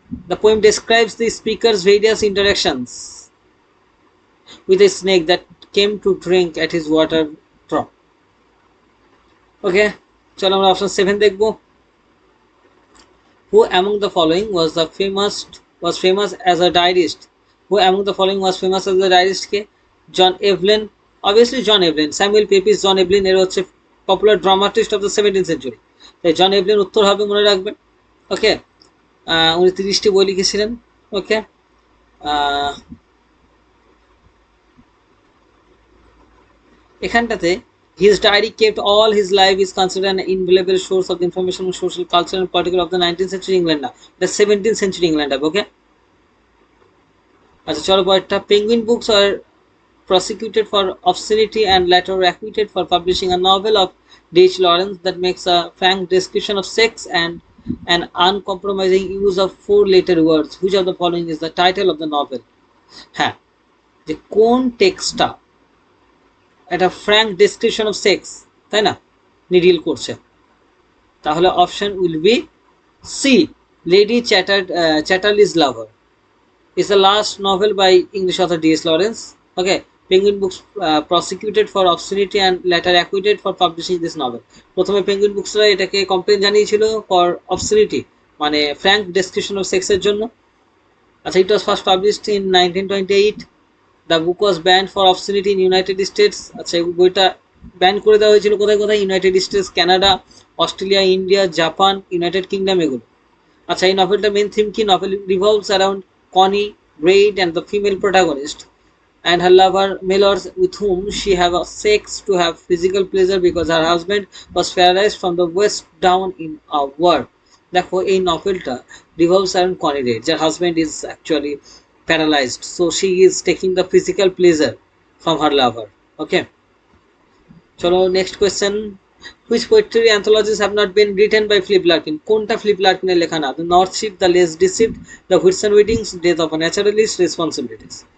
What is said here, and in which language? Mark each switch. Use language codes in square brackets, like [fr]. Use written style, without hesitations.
[en] The poem describes the speaker's various interactions with a snake that came to drink at his water drop. [bn] Okay, চলো আমরা option 7 দেখবো। [en] Who among the following was famous as a diarist? Who among the following was famous as a diarist? [bn] K? John Evelyn, obviously John Evelyn. Samuel পেপিস, John Evelyn এর হচ্ছে [en] popular dramatist of the 17th century, [bn] তাই জন Evelyn উত্তর হবে, মনে রাখবেন। ওকে, উনি 30টি বই লিখেছিলেন। [en] Okay, এখানটাতে his diary kept all his life is considered an invaluable source of information on social culture and political of the 19th century England, না the 17th century England হবে। Okay, [bn] আচ্ছা চলো পরেরটা। [en] Penguin Books আর prosecuted for obscenity and later acquitted for publishing a novel of D.H. Lawrence that makes a frank description of sex and an uncompromising use of 4-letter words. Which of the following is the title of the novel? [bn] হ্যাঁ, যে কোন টেক্সটটা একটা [en] frank description of sex, [bn] তাই না, needle করছে? [en] তাহলে option will be C, Lady Chatterley's Lover is the last novel by English author D.S. Lawrence. Okay, Penguin Books prosecuted for obscenity and later acquitted for publishing this novel. [bn] প্রথমে penguin বুকসরা এটাকে complain জানিয়েছিল [en] for obscenity, [bn] মানে Frank description of সেক্সের জন্য। [en] আচ্ছা, it was first published in 1928. The book was banned for obscenity in United States. [bn] আচ্ছা, এই বইটা ban করে দেওয়া হয়েছিল কোথায় কোথায়? United states, Canada, Australia, India, Japan, United kingdom, এগুলো। আচ্ছা, এই নভেলটার মেন থিম কি? [en] Novel revolves around Connie Braid and the female protagonist and her lover Mellors, with whom she have sex to have physical pleasure because her husband was paralyzed from the waist down in a war. [bn] দেখো এই নভেলটা [en] revolves around Connie Braid, যার husband is actually paralyzed, so she is taking the physical pleasure from her lover. [bn] Okay, চলো next question. [en] Which poetry anthologies have not been written by Philip Larkin? [bn] কোনটা Philip লার্কিনের লেখা না? [en] The North Ship, The Less Deceived, The Whitsun Weddings, Death of a Naturalist, Responsibilities।